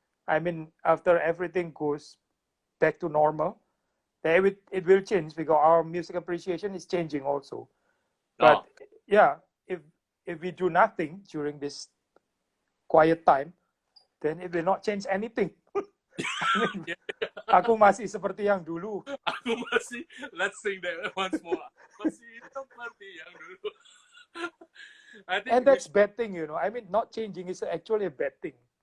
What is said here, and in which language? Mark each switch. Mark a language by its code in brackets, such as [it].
[en] I mean, after everything goes back to normal, then it will change because our music appreciation is changing also. But if we do nothing during this quiet time, then it will not change anything. [id] Aku masih seperti yang dulu. Aku masih, [en] let's sing that once more. [id] Masih seperti yang dulu. [en] And that's bad thing, I mean, not changing is actually a bad thing.